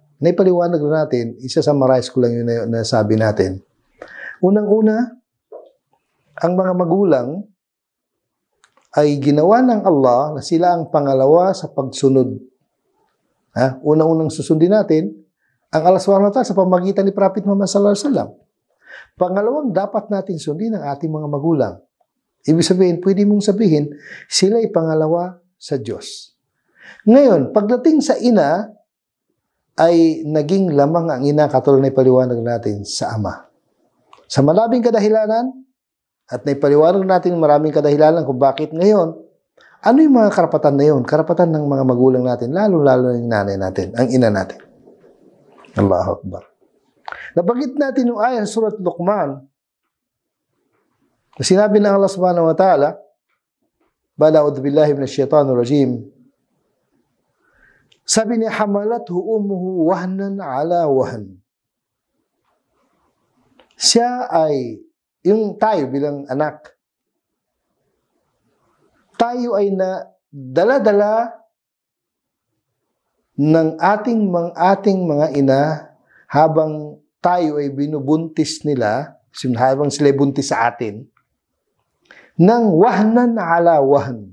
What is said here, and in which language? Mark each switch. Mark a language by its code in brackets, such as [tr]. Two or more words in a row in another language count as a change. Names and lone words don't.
[tl] Naipaliwanag na natin, isa-summarize ko lang yun na nasabi natin. Unang-una, ang mga magulang ay ginawa ng Allah na sila ang pangalawa sa pagsunod. Unang-unang susundin natin, ang Allah SWT sa pamagitan ni Prophet Muhammad [ar] صلى الله عليه وسلم. [tl] Pangalawang dapat natin sundin ang ating mga magulang. Ibig sabihin, pwede mong sabihin, sila ay pangalawa sa Diyos. Ngayon, pagdating sa ina, ay naging lamang ang ina katulad na ipaliwanag natin sa ama. Sa malabing kadahilanan, at naipaliwanag natin maraming kadahilanan kung bakit ngayon, ano yung mga karapatan na yun? Karapatan ng mga magulang natin, lalo-lalo yung nanay natin, ang ina natin. [ar] الله أكبر. [tl] Nabanggit natin yung ayah sa surat Luqman na sinabi ng Allah [ar] سبحانه وتعالى, [tl] bala [ar] أعوذ بالله من الشيطان الرجيم, [tl] sabi niya, [ar] حملته أمه وهنا على وهن. [tl] Siya ay, yung tayo bilang anak, tayo ay na dala-dala ng ating mga ina habang tayo ay binubuntis nila, habang sila buntis sa atin, ng [ar] وهنا على وهن.